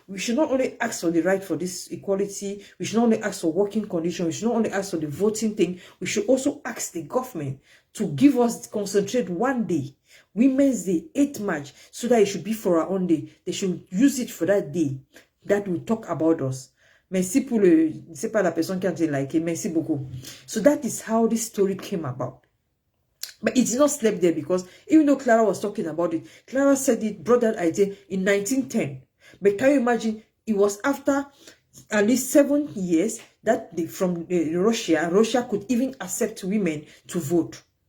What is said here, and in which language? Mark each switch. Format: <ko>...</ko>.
<en>We should not only ask for the right for this equality, we should not only ask for working conditions, we should not only ask for the voting thing, we should also ask the government to give us, concentrate one day, Women's Day, 8th March, so that it should be for our own day. They should use it for that day that will talk about us.</en> <fr>Merci pour le, c'est pas la personne qui a été like, merci beaucoup.</fr> <en>So that is how this story came about. But it did not sleep there, because even though Clara was talking about it, Clara said it, brought that idea in 1910. But can you imagine, it was after at least 7 years that from Russia could even accept women to vote.</en>